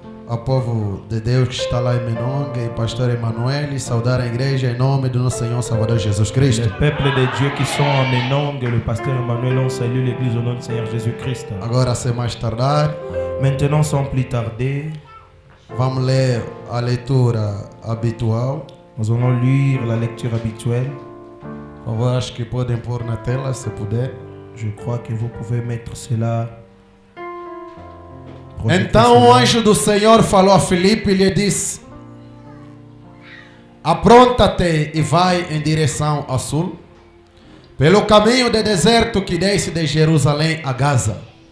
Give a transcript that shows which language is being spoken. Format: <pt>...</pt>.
<pt>Ao povo de Deus que está lá em Menonga e pastor Emanuel, e saudar a igreja em nome do nosso Senhor Salvador Jesus Cristo.</pt> <fr>Le peuple de Dieu qui sont en Menonga, le pasteur Emmanuel, on salue l'église au nom du Seigneur Jésus-Christ.</fr> <pt>Agora, sem mais tardar,</pt> <fr>maintenant sans plus tarder,</fr> <pt>vamos ler a leitura habitual.</pt> <fr>Nous allons lire la lecture habituelle.</fr> <pt>Por favor, acho que podem pôr na tela, se puder.</pt> <fr>Je crois que vous pouvez mettre cela.</fr> <pt>Então o anjo do Senhor falou a Filipe e lhe disse: apronta-te e vai em direção ao sul, pelo caminho de deserto que desce de Jerusalém a Gaza.</pt>